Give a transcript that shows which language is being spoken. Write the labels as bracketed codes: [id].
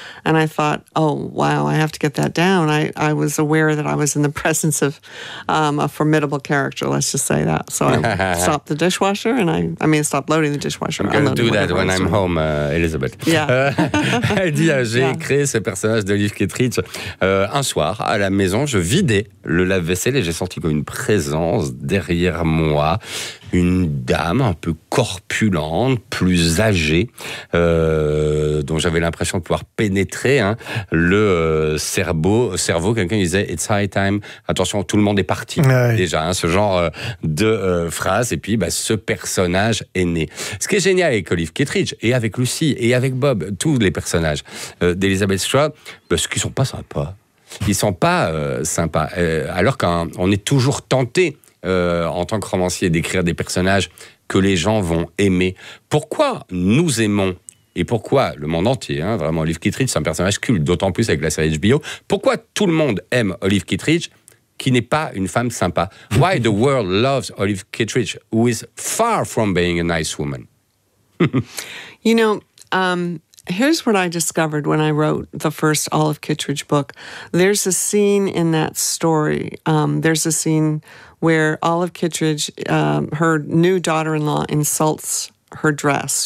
[en] And I thought, oh wow, I have to get that down. I was aware that I was in the presence of a formidable character, let's just say that. So I stopped the dishwasher, and I stopped loading the dishwasher. I'm going to do that when I'm home, Elizabeth. Yeah. [fr] Elle dit, j'ai créé ce personnage d'Olive Kitteridge un soir à la maison. Je vidais le lave-vaisselle et j'ai senti comme une présence derrière moi, une dame un peu corpulente, plus âgée, dont j'avais l'impression de pouvoir pénétrer le cerveau. Quelqu'un disait « [en] It's high time [fr] ». Attention, tout le monde est parti, déjà, ce genre de phrase. Et puis, ce personnage est né. Ce qui est génial avec Olive Kitteridge, et avec Lucy, et avec Bob, tous les personnages d'Elizabeth Strout, parce qu'ils ne sont pas sympas. Ils ne sont pas sympas. Alors qu'on est toujours tenté, en tant que romancier, d'écrire des personnages que les gens vont aimer. Pourquoi nous aimons? Et pourquoi le monde entier, vraiment, Olive Kitteridge, c'est un personnage culte, d'autant plus avec la série HBO. Pourquoi tout le monde aime Olive Kitteridge, qui n'est pas une femme sympa? [en] Why the world loves Olive Kitteridge, who is far from being a nice woman? You know, here's what I discovered when I wrote the first Olive Kitteridge book. There's a scene in that story. There's a scene where Olive Kitteridge, her new daughter-in-law, insults her dress.